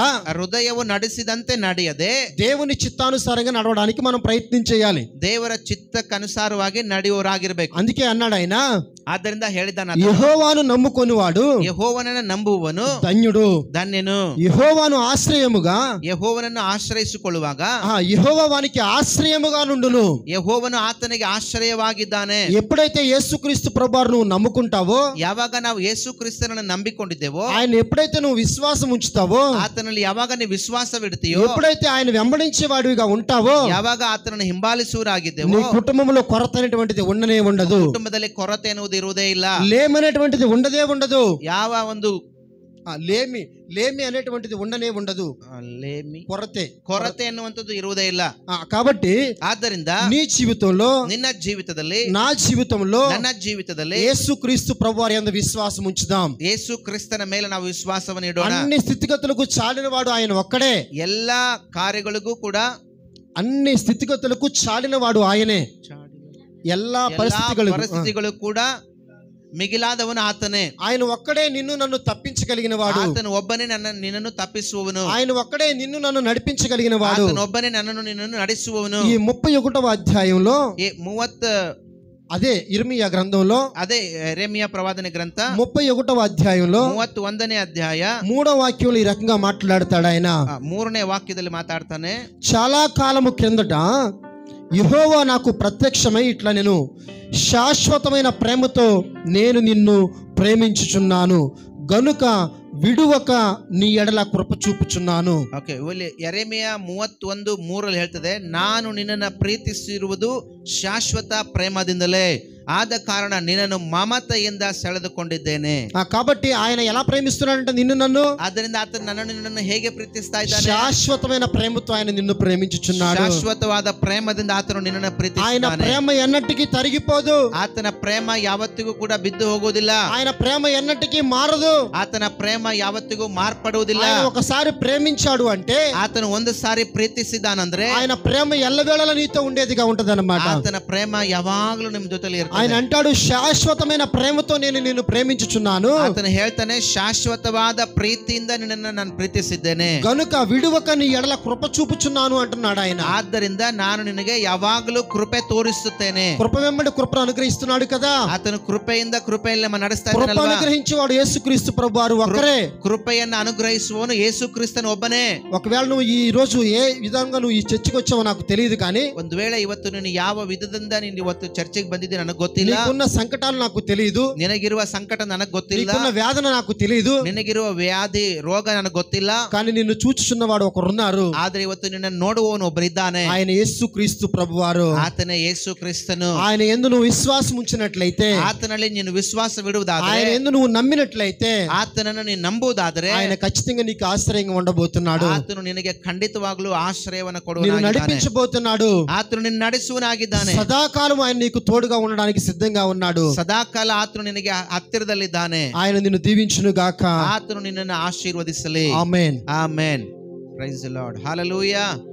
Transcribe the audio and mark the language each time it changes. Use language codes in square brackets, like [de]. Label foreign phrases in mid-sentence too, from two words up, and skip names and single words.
[kn] ಹೃದಯವು ನಡೆಸಿದಂತೆ ನಡೆಯದೆ [te] దేవుని చిత్తానుసారంగా నడవడానికి మనం ప్రయత్నం చేయాలి. [kn] ದೇವರ ಚಿತ್ತಕ್ಕನುಸಾರವಾಗಿ ನಡೆಯುವರಾಗಿರ್ಬೇಕು. [te] అందుకే అన్నాడు ఆయన, [kn] ಆದ್ದರಿಂದ ಹೇಳಿದ್ದಾನ, [te] యెహోవాను నమ్ముకొనివాడు [kn] ಯೆಹೋವನನ್ನು ನಂಬುವವನು [te] ధన్యుడు. [kn] ಧನ್ಯನು. [te] యెహోవాను ఆశ్రయముగా, [kn] ಯೆಹೋವನನ್ನು ಆಶ್ರಯಿಸಿಕೊಳ್ಳುವಾಗ [te] యెహోవా వానికి ఆశ్రయముగా నుండును. [kn] ಯೆಹೋವನು ಆತನಿಗೆ ಆಶ್ರಯವಾಗಿದ್ದಾನೆ. [te] ఎప్పుడైతే యేసుక్రీస్తు ప్రభువారు నువ్వు నమ్ముకుంటావో, [kn] ಯಾವಾಗ ನಾವು ಯೇಸು ಕ್ರಿಸ್ತನನ್ನು ನಂಬಿಕೊಂಡಿದ್ದೇವೋ, [te] ఆయన ఎప్పుడైతే నువ్వు విశ్వాసం ఉంచుతావో, [kn] ಆತನಲ್ಲಿ ಯಾವಾಗ ನೀವು ವಿಶ್ವಾಸವಿಡ್ತೀಯೋ, [te] ఎప్పుడైతే ఆయన వెంబడించే వాడిగా ఉంటావో, [kn] ಯಾವಾಗ ಆತನನ್ನು ಹಿಂಬಾಲಿಸುವರಾಗಿದ್ದೇವೋ, [te] నీ కుటుంబంలో కొరత అనేటువంటిది ఉండనే ఉండదు. [kn] ಕುಟುಂಬದಲ್ಲಿ ಕೊರತೆ ಎನ್ನುವುದು ಇರುವುದೇ ಇಲ್ಲ. [te] లేమనేటువంటిది ఉండదే ఉండదు. [kn] ಯಾವ ಒಂದು [te] లేమి అనేటువంటిది ఉండనే ఉండదు. [kn] ಕೊರತೆ ಎನ್ನುವಂಥದ್ದು ಇರುವುದೇ ಇಲ್ಲ. [te] కాబట్టి [kn] ಆದ್ದರಿಂದ [te] నీ జీవితంలో, [kn] ನಿನ್ನ ಜೀವಿತದಲ್ಲಿ, [te] నా జీవితంలో, [kn] ನನ್ನ ಜೀವಿತದಲ್ಲಿ [te] యేసుక్రీస్తు ప్రభువారి యందు విశ్వాసం ఉంచుదాం. [kn] ಯೇಸು ಕ್ರಿಸ್ತನ ಮೇಲೆ ನಾವು ವಿಶ್ವಾಸವನ್ನು ಇಡೋಣ. [te] అన్ని స్థితిగతులకు చాలినవాడు ఆయన ఒక్కడే. [kn] ಎಲ್ಲಾ ಕಾರ್ಯಗಳಿಗೂ ಕೂಡ, [te] అన్ని స్థితిగతులకు చాలినవాడు ఆయనే. [kn] ಎಲ್ಲಾ ಪರಿಸ್ಥಿತಿಗಳು ಕೂಡ ಮಿಗಿಲಾದವನು ಆತನೇ. [te] ఆయన ఒక్కడే నిన్ను నన్ను తప్పించగలిగిన వాడు. [kn] ಆತನು ಒಬ್ಬನೇ ನಿನ್ನನ್ನು ತಪ್ಪಿಸುವವನು. [te] ఆయన ఒక్కడే నిన్ను నన్ను నడిపించగలిగిన వాడు. [kn] ಆತನು ಒಬ್ಬನೇ ನಿನ್ನನ್ನು ನಡೆಸುವವನು. [te] ఈ 31వ అధ్యాయంలో, అదే ఇర్మియా గ్రంథంలో, అదే యెరెమీయా ప్రవాదన గ్రంథ 31వ అధ్యాయంలో [kn] 31ನೇ ಅಧ್ಯಾಯ [te] 3వ వాక్యంలో ఈ రకంగా మాట్లాడతాడు ఆయన. [kn] 3ನೇ వాక్యದಲ್ಲಿ మాట్లాడతాನೆ, [te] చాలా కాలము క్రిందట యెహోవా నాకు ప్రత్యక్షమై ఇట్లా, నేను శాశ్వతమైన ప్రేమతో నేను నిన్ను ప్రేమించుచున్నాను గనుక విడువక నీ ఎడల కృప చూపుచున్నాను. [kn] ಓಕೆ, ಇಲ್ಲಿ ಯೆರೆಮೀಯ 31:3 ಹೇಳ್ತದೆ, ನಾನು ನಿನ್ನನ್ನು ಪ್ರೀತಿಸಿರುವುದು ಶಾಶ್ವತ ಪ್ರೇಮದಿಂದಲೇ, ಆದ ಕಾರಣ ನಿನ್ನನ್ನು ಮಮತೆಯಿಂದ ಸೆಳೆದುಕೊಂಡಿದ್ದೇನೆ. [te] కాబట్టి ఆయన ఎలా ప్రేమిస్తున్నాడంటే నిన్ను నన్ను, [kn] ಆದ್ದರಿಂದ ಆತನು ನನ್ನನ್ನು ನಿನ್ನನ್ನು ಹೇಗೆ ಪ್ರೀತಿಸ್ತಾ ಇದ್ದಾನೆ? [te] శాశ్వతమైన ప్రేమతో ఆయన నిన్ను ప్రేమించుచున్నాడు. [kn] ಶಾಶ್ವತವಾದ ಪ್ರೇಮದಿಂದ ಆತನು ನಿನ್ನನ್ನು [te] ఆయన [kn] ಪ್ರೀತಿಸುತ್ತಾನೆ. [te] ప్రేమ ఎన్నటికీ తరిగిపోదు. [kn] ಆತನ ಪ್ರೇಮ ಯಾವತ್ತಿಗೂ ಕೂಡ ಬಿದ್ದು ಹೋಗುವುದಿಲ್ಲ. [te] ఆయన ప్రేమ ఎన్నటికీ మారదు. [kn] ಆತನ ಪ್ರೇಮ ಯಾವತ್ತಿಗೂ ಮಾರ್ಪಡುವುದಿಲ್ಲ. [te] ఆయన ఒకసారి ప్రేమించాడు అంటే [kn] ಆತನು ಒಂದು ಸಾರಿ ಪ್ರೀತಿಸಿದಾನಂದ್ರೆ [te] ఆయన ప్రేమ ఎల్లవేళలా నీతో ఉండేదిగా ఉంటదన్నమాట. [kn] ಆತನ ಪ್ರೇಮ ಯಾವಾಗಲೂ ನಿಮ್ಮ ಜೊತೆಲಿ ಇರ್ತದೆ. [te] ఆయన అంటాడు, శాశ్వతమైన ప్రేమతో నేను నిన్ను ప్రేమించుచున్నాను. [kn] ಆತನು ಹೇಳ್ತಾನೆ, ಶಾಶ್ವತವಾದ ಪ್ರೀತಿಯಿಂದ ನಿನ್ನನ್ನು ನಾನು ಪ್ರೀತಿಸಿದ್ದೇನೆ, [te] గనుక విడువక నీ ఎడల కృప చూపుచున్నాను అంటున్నాడు ఆయన. [kn] ಆದ್ದರಿಂದ ನಾನು ನಿನಗೆ ಯಾವಾಗಲೂ ಕೃಪೆ ತೋರಿಸುತ್ತೇನೆ. [te] కృప వెంబడి కృపను అనుగ్రహిస్తున్నాడు కదా. [kn] ಆತನು ಕೃಪೆಯಿಂದ ಕೃಪೆಯಲ್ಲಿ ನಡೆಸ್ತಾ [te] కృప [kn] ಇದ್ದಾನಲ್ವಾ? [te] అనుగ్రహించేవాడు యేసుక్రీస్తు ప్రభువారు ఒక్కరే. [kn] ಕೃಪೆಯನ್ನು ಅನುಗ್ರಹಿಸುವವನು ಯೇಸು ಕ್ರಿಸ್ತನು ಒಬ್ಬನೇ. [te] ఒకవేళ నువ్వు ఈ రోజు ఏ విధంగా నువ్వు ఈ చర్చికి వచ్చావో నాకు తెలియదు, కానీ [kn] ಒಂದು ವೇಳೆ ಇವತ್ತು ನೀನು ಯಾವ ವಿಧದಿಂದ ನೀನು ಇವತ್ತು ಚರ್ಚೆಗೆ ಬಂದಿದ್ದೆ ನನಗೆ ಗೊತ್ತಿಲ್ಲ. [te] నీకున్న సంకటాలు నాకు తెలియదు, [kn] ನಿನಗಿರುವ ಸಂಕಟ ನನಗೆ ಗೊತ್ತಿಲ್ಲ, [te] నీకున్న వేదన నాకు తెలియదు, [kn] ನಿನಗಿರುವ ವ್ಯಾಧಿ ರೋಗ ನನಗೆ ಗೊತ್ತಿಲ್ಲ. [te] కానీ నిన్ను చూచుచున్నవాడు ఒకరున్నారు. [kn] ಆದ್ರೆ ಇವತ್ತು ನಿನ್ನನ್ನು ನೋಡುವವನು ಒಬ್ಬರಿದ್ದಾನೆ. [te] ఆయన యేసుక్రీస్తు ప్రభువారు. [kn] ಆತನೇ ಯೇಸು ಕ್ರಿಸ್ತನು. [te] ఆయన యందు నువ్వు విశ్వాసం ఉంచినట్లయితే, [kn] ಆತನಲ್ಲಿ ನೀನು ವಿಶ್ವಾಸವಿಡುವುದಾದರೆ, [te] ఆయన యందు నువ్వు నమ్మినట్లయితే, [kn] ಆತನನ್ನು ನೀನು ನಂಬುವುದಾದರೆ, [te] ఆయన ఖచ్చితంగా నీకు ఆశ్రయంగా ఉండబోతున్నాడు. [kn] ಆತನು ನಿನಗೆ ಖಂಡಿತವಾಗ್ಲೂ ಆಶ್ರಯವನ್ನು [te] నిన్ను [kn] ಕೊಡುವನಾಗಿದ್ದಾನೆ. [te] నడిపించబోతున్నాడు. [kn] ಆತನು ನಿನ್ನ ನಡೆಸುವನಾಗಿದ್ದಾನೆ. [te] సదాకాలం ఆయన నీకు తోడుగా ఉండడానికి సిద్ధంగా ఉన్నాడు. [kn] ಸದಾಕಾಲ ಆತನು ನಿನಗೆ ಹತ್ತಿರದಲ್ಲಿದ್ದಾನೆ. [te] ఆయన నిన్ను దీవించును గాక. [kn] ಆತನು ನಿನ್ನನ್ನು ಆಶೀರ್ವದಿಸಲಿ. [te] ఆమేన్. [kn] ಆಮೆನ್. [en] praise the Lord. [kn] ಹಲ್ಲೆಲೂಯಾ.